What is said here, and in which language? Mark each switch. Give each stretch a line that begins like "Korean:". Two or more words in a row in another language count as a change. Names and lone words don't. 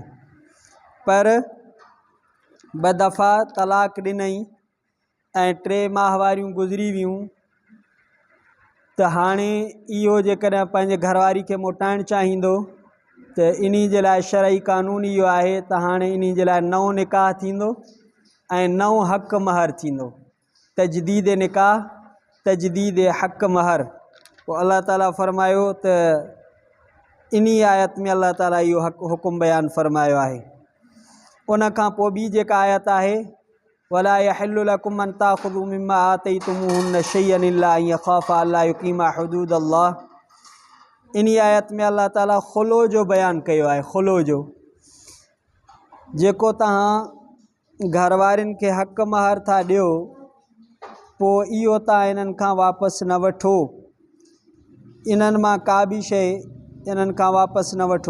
Sindhi: पर 2 दफ़ा तलाक़ ॾिनई ऐं 3 माह वारियूं गुज़री वियूं त हाणे इहो जेकॾहिं पंहिंजे घरवारी खे मोटाइणु चाहींदो त इन जे लाइ शरई कानून इहो आहे त हाणे इन जे लाइ नओं निकाह थींदो ऐं नओं हक़ महर थींदो। तजदीद निकाह तजदीद हक़ महर। पोइ अल्लाह ताला फरमायो त इन आयत में अल्लाह ताला इहो हुकुम बयानु फरमायो आहे। उन खां पोइ ॿी जेका आयत आहे
Arabic: ولا يحل لكم أن تأخذوا مما آتيتموهن شيئا إلا أن يخافا ألا يقيما حدود الله.
Sindhi: इन आयत में अल्लाह ताला खुलो जो बयानु कयो आहे। खुलो जो जेको तव्हां घरवारियुनि खे हक़ महर था ॾियो पोइ इहो तव्हां इन्हनि खां वापसि न वठो, इन्हनि मां का बि शइ इन्हनि खां वापसि न वठो।